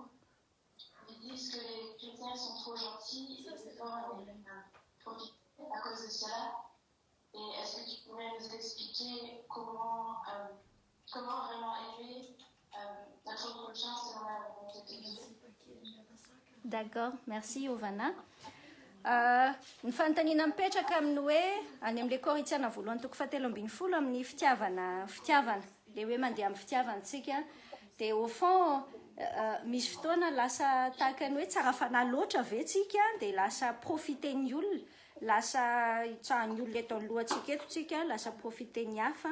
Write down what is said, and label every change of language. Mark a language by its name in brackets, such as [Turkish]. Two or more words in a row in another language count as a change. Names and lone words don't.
[French] Ils disent que les chrétiens sont trop gentils et des fois, on profite à cause de cela. Et est-ce que tu pourrais nous expliquer comment vraiment aimer notre prochain selon la volonté de Dieu? D'accord, merci Yovana. [Malagasy] Ny fanontaniana mipetraka amin'ny hoe any amin'ilay Korintiana voalohany toko 7:12 amin'ny fitiavana le hoe mandeha amin'ny fitiavantsika dia [French] au fond [Malagasy] misy fotoana lasa tahaka ny hoe tsara fanahy loatra avetsika dia lasa profiten'ny olona, lasa hitsahan'ny olona eto amin'ny lohantsika eto tsika, lasa profiten'ny hafa.